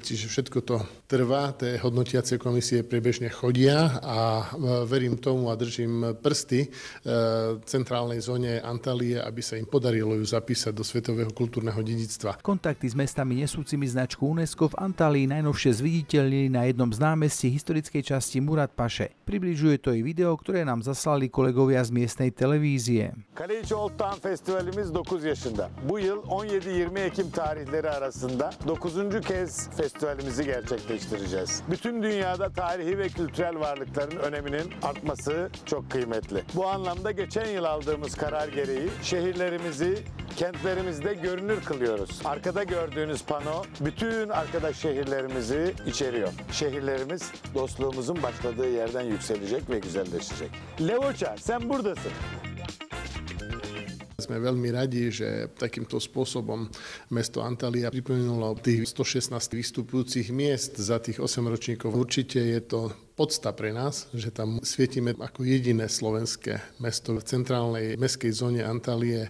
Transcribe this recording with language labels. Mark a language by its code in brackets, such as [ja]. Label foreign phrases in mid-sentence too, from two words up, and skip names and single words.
[sk] Čiže všetko to trvá, tie hodnotiace komisie priebežne chodia a verím tomu a držím prsty centrálnej zóne Antalye, aby sa im podarilo ju zapísať do svetového kultúrneho dedičstva. Kontakty s mestami nesúcimi značku UNESCO v Antalyi najnovšie zviditeľnili na jednom z námestí historickej časti Murat Paše. Približuje to i video, ktoré nám zaslali kolegovia z miestnej televízie. [tr] Kaleiçi Old Town Festivalimiz 9 yaşında. Bu yıl 17-20 Ekim tarihleri arasında 9. kez festivalimizi gerçekleştireceğiz. Bütün dünyada tarihi ve kültürel varlıkların öneminin artması çok kıymetli. Bu anlamda geçen yıl aldığımız karar gereği şehirlerimizi kentlerimizde görünür kılıyoruz. Arkada gördüğünüz pano bütün arkadaş şehirlerimizi içeriyor. Şehirlerimiz dostluğumuzun başladığı yerden yükselecek ve güzelleşecek. Levoča, sen buradasın. [sk] Sme veľmi radi, že takýmto spôsobom mesto Antalya pripomenulo tých 116 vystupujúcich miest za tých 8 ročníkov. Určite je to podsta pre nás, že tam svietime ako jediné slovenské mesto v centrálnej mestskej zóne Antalye.